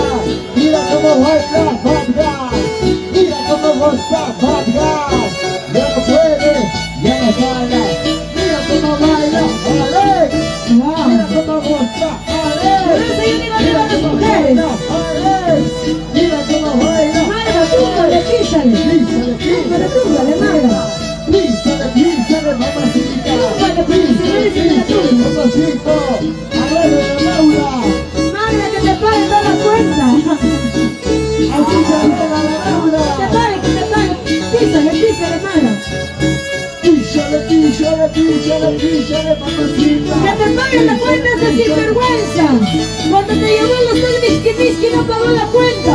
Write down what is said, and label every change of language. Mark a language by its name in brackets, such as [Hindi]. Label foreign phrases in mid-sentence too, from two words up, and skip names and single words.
[Spanish] ¡Mira cómo baila Bad Guy! ¡Mira cómo goza Bad Guy! ¡Ya no puede! ¡Ya no jala! ¡Mira cómo baila Alex! ¡Mira cómo goza Alex! Por eso yo digo arriba las mujeres. Alex! ¡Mira cómo baila! Marga, túmbale, písale. Túmbale, Marga. Písale, mamacita. Túmbale, písale, túmbale. Mamacito. Agárrate, Laura. Marga, que te pague toda la cuenta. Así se viene la Laura. Que te pague. Písale, Marga. Písale, mamacita. Que te pague la cuenta esa sinvergüenza. Cuando te llevó los dos whisky no pagó la cuenta.